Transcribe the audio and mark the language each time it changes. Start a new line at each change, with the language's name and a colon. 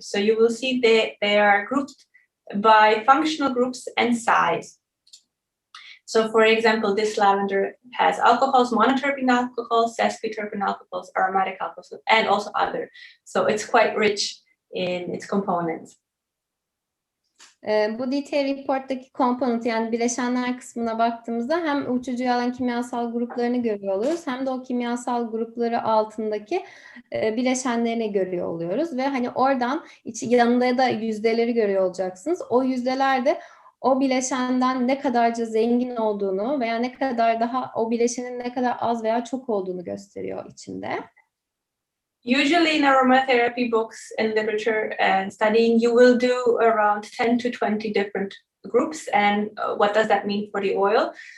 English: So you will see they are grouped by functional groups and size. So for example, this lavender has alcohols, monoterpene alcohols, sesquiterpene alcohols, aromatic alcohols, and also other. So it's quite rich in its components.
Turkish: Bu detail report'taki component yani bileşenler kısmına baktığımızda hem uçucu yağların kimyasal gruplarını görüyor oluyoruz hem de o kimyasal grupları altındaki bileşenlerini görüyor oluyoruz ve hani oradan yanında da yüzdeleri görüyor olacaksınız. O yüzdeler de o bileşenden ne kadarca zengin olduğunu veya ne kadar daha o bileşenin ne kadar az veya çok olduğunu gösteriyor içinde.
English: Usually in aromatherapy books and literature and studying, you will do around 10 to 20 different groups. And what does that mean for the oil?